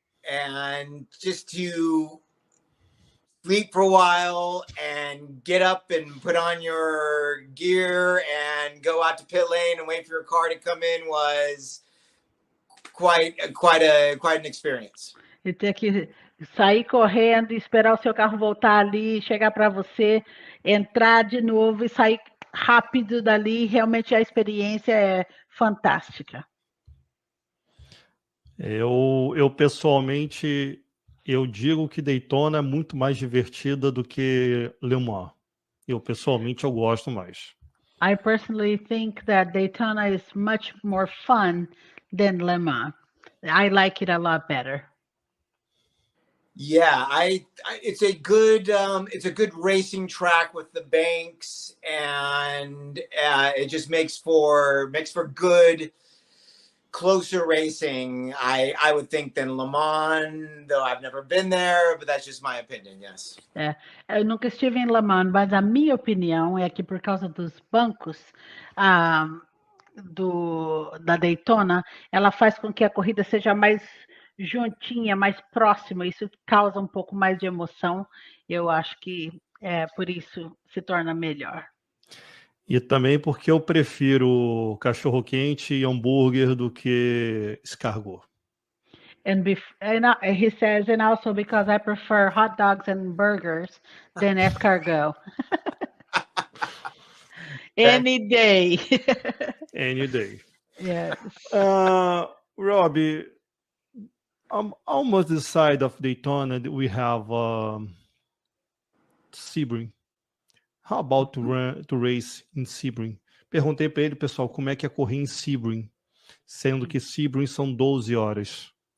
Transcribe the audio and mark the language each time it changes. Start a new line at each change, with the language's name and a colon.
English: And just to sleep for a while and get up and put on your gear and go out to pit lane and wait for your car to come in was quite an experience.
Portuguese: E ter que sair correndo, esperar o seu carro voltar ali, chegar para você, entrar de novo e sair rápido dali. Realmente a experiência é fantástica. Eu pessoalmente, eu digo que Daytona é muito mais divertida do que Le Mans. Eu pessoalmente gosto mais.
English: I personally think that Daytona is much more fun than Le Mans. I like it a lot better. Yeah, it's a good racing track with the banks, and it just makes for good, closer racing. I would think than Le Mans, though I've never been there, but that's just my opinion. Yes.
Portuguese: Eu nunca estive em Le Mans, mas a minha opinião é que por causa dos bancos da Daytona, ela faz com que a corrida seja mais juntinha, mais próxima. Isso causa um pouco mais de emoção. Eu acho que por isso se torna melhor. E também porque eu prefiro cachorro-quente e hambúrguer do que escargot.
English: And he says, and also because I prefer hot dogs and burgers than escargot. Any day. Any day. Yes. Robbie, almost the side of Daytona, we have Sebring. How about to race in Sebring?
Portuguese: Perguntei para ele, pessoal, como é que é correr em Sebring, sendo que Sebring são 12 horas.